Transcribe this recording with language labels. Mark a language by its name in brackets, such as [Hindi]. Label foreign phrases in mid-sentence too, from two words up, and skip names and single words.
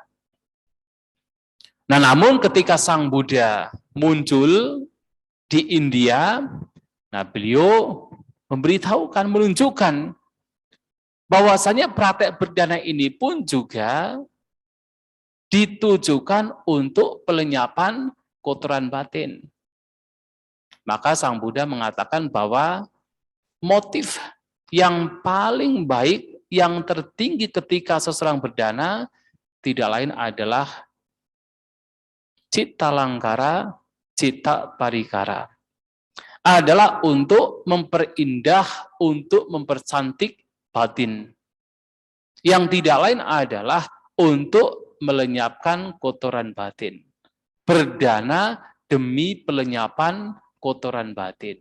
[Indonesian] Nah, namun ketika Sang Buddha muncul di India, nah beliau memberitahukan, menunjukkan bahwasanya praktek berdana ini pun juga ditujukan untuk pelenyapan kotoran batin. Maka Sang Buddha mengatakan bahwa motif yang paling baik, yang tertinggi ketika seseorang berdana, tidak lain adalah [Pali] citta langkara, citta parikara. [Indonesian] Adalah untuk memperindah, untuk mempercantik batin. Yang tidak lain adalah untuk melenyapkan kotoran batin. Berdana demi pelenyapan kotoran batin.